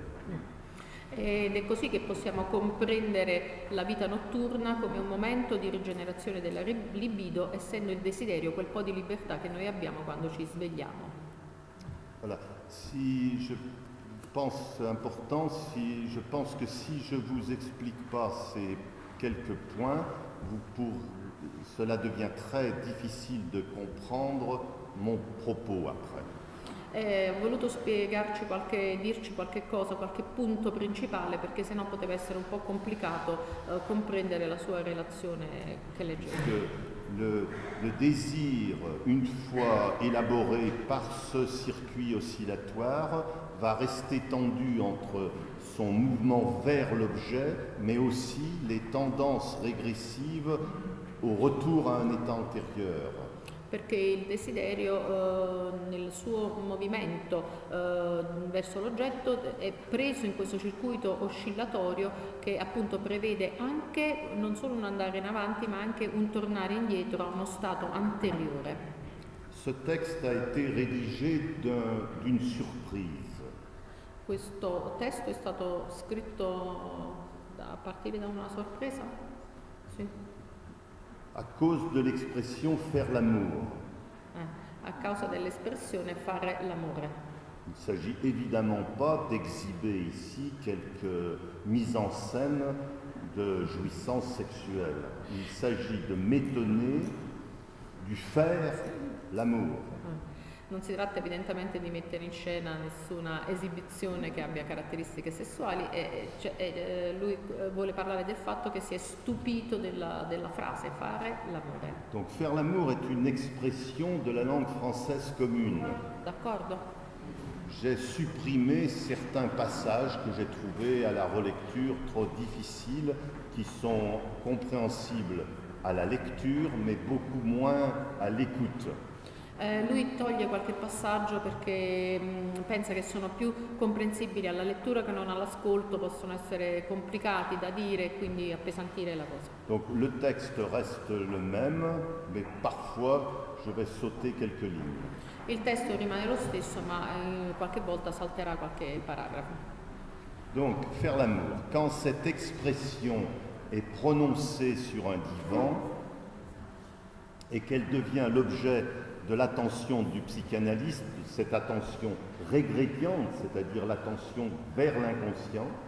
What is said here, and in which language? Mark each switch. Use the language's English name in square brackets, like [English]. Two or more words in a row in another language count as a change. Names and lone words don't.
[Italian] Ed è così che possiamo comprendere la vita notturna come un momento di rigenerazione della libido, essendo il desiderio quel po' di libertà che noi abbiamo quando ci svegliamo. [French] Voilà. Je pense que si je vous explique pas ces quelques points, cela devient très difficile de comprendre mon propos après. [Italian] Ho voluto dirci qualche cosa, qualche punto principale, perché sennò poteva essere un po' complicato comprendere la sua relazione che leggevo. [French] Le désir, une fois élaboré par ce circuit oscillatoire, va rester tendu entre son mouvement vers l'objet, mais aussi les tendances régressives au retour à un état antérieur. [Italian] Perché il desiderio nel suo movimento verso l'oggetto è preso in questo circuito oscillatorio che appunto prevede anche non solo un andare in avanti, ma anche un tornare indietro a uno stato anteriore. [French] Ce texte a été rédigé d'une surprise. [Italian] Questo testo è stato scritto a partire da una sorpresa? Sì. [French] À cause de l'expression faire l'amour. [Italian] A causa dell'espressione fare l'amore. [French] Il ne s'agit évidemment pas d'exhiber ici quelques mises en scène de jouissance sexuelle. Il s'agit de m'étonner du faire l'amour. [Italian] Non si tratta evidentemente di mettere in scena nessuna esibizione che abbia caratteristiche sessuali, lui vuole parlare del fatto che si è stupito della frase fare l'amore. [French] Donc faire l'amour est une expression de la langue française commune. [Italian] D'accordo? [French] J'ai supprimé certains passages que j'ai trouvés à la relecture trop difficiles, qui sont compréhensibles à la lecture, mais beaucoup moins à l'écoute. [Italian] Lui toglie qualche passaggio perché pensa che sono più comprensibili alla lettura che non all'ascolto, possono essere complicati da dire e quindi appesantire la cosa. [French] Donc le texte reste le même, mais parfois je vais sauter quelques lignes. [Italian] Il testo rimane lo stesso, ma qualche volta salterà qualche paragrafo. [French] Donc faire l'amour, quand cette expression est prononcée sur un divan et qu'elle devient l'objet de l'attention du psychanalyste, cette attention régrédiente, c'est-à-dire l'attention vers l'inconscient,